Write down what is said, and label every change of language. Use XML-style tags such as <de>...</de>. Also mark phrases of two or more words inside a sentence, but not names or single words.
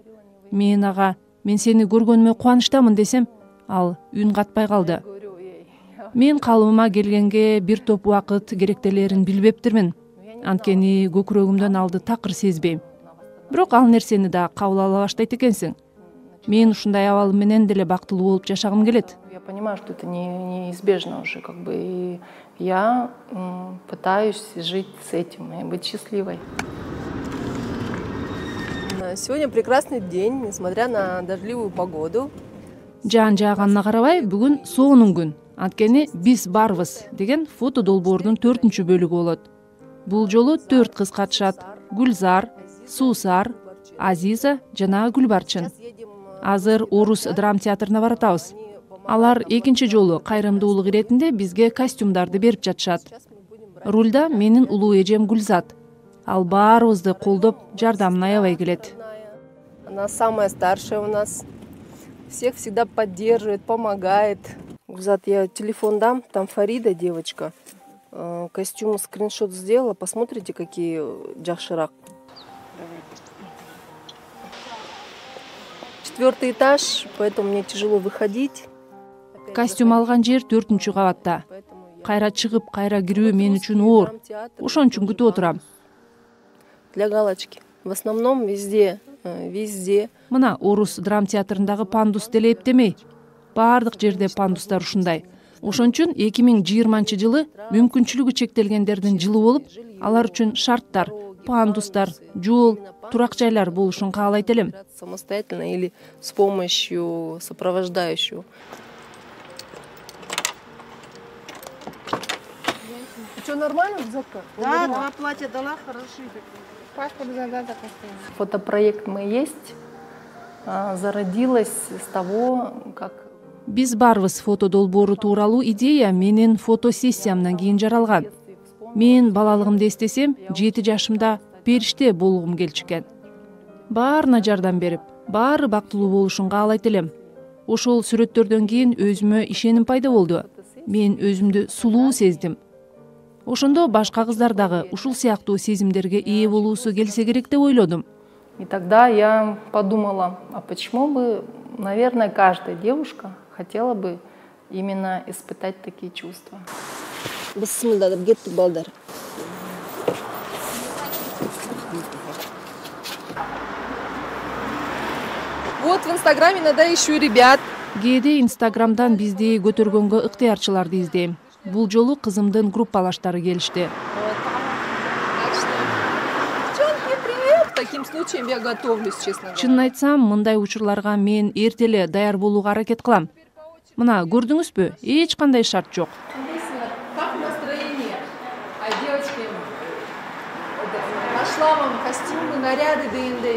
<ky>Мен ага, мен сени көргөнүмө кубанычтамын десем, ал үн катпай калды. Мен калыбыма келгенге бир топ убакыт керектелерин билбептирмин. Анткени көкүрөгүмдөн алды такыр сезбейм. Бирок ал нерсени да кабыл ала баштайт экенсиң. Мен ушундай абал менен деле бактылуу болуп жашагым келет.</ky> <ru>Я понимаю, что это неизбежно уже, как бы, и я пытаюсь жить с этим и быть счастливой. Сегодня прекрасный день, несмотря на дождливую погоду.</ru> <ky>Жаан жааганына карабай, бүгүн соонун күн. Анткени биз барбыз деген фото долбоордун 4-чү бөлүгү болот. Бул жолу 4 кыз катышат: Гүлзар, Суусар, Азиза жана Гүлбарчын. Азыр Орус драм театрына баратабыз. Алар экинчи жолу кайрымдуулук иретинде бизге костюмдарды берип жатышат. Рульда менин улуу эжем Гүлзат. Ал баарыбызды колдоп, жардамына аябай келет.</ky> <ru>Она самая старшая у нас. Всех всегда поддерживает, помогает. Гүлзат, я телефон дам, там Фарида, девочка. Костюм скриншот сделала. Посмотрите, какие жакшыраак. 4-й этаж, поэтому мне тяжело выходить.</ru> <ky>Костюм алган жер 4-чү кабатта. Кайра чыгып, кайра кирүү мен үчүн оор. Ошон үчүн күтүп отурам.</ky> <ru>Для галочки. В основном везде.</ru> <ky>Мына Орус драм театрындагы пандус деле эптемей. Баардык жерде пандустар ушундай. Ошон үчүн 2020-жылы мүмкүнчүлүгү чектелгендердин жылы болуп, алар үчүн шарттар, пандустар, жол, турак жайлар болушун каалайт элем.</ky> <ru>Самостоятельно или с помощью сопровождающего. Что, нормально, Закка? Да, 2 платья дала, хорошие. Паспорт задаток оставила. Фотопроект «Мы есть» зародилась с того, как...</ru> <ky>Биз барбыз фото долбоору тууралуу идея менин фотосессиямдан кийин жаралган. Мен балалыгымды эстесем, 7 жашымда периште болгум келчү экен. Баарына жардам берип, баары бактылуу болушун каалайт элем. Ошол сүрөттөрдөн кийин өзүмө ишеним пайда болду. Мен өзүмдү сулуу сездим. Ошондо башка кыздар дагы ушул сыяктуу сезимдерге ээ болуусу келсе керек деп ойлодум.</ky> <ru>И тогда я подумала, а почему бы, наверное, каждая девушка хотела бы именно испытать такие чувства.</ru> <ky>Бисмилlah деп кеттик балдар.</ky> <ru>Вот в Инстаграме иногда ищу ребят.</ru> <ky>Кээде Инстаграмдан бизди көтөргөнгө ыктыярчыларды издейм. Бул жолу кызымдын группалаштары келишти.</ky> <ru>Девчонки, привет! К таким случаям я готовлюсь, честно говоря.</ru> <ky>Чынын айтсам, мындай учурларга мен эрте эле даяр болууга аракет кылам. Мына көрдүңүзбү? Эч кандай шарт жок.</ky> <ru>Как настроение? А девочки, нашла вам костюмы, наряды дегендей.</ru>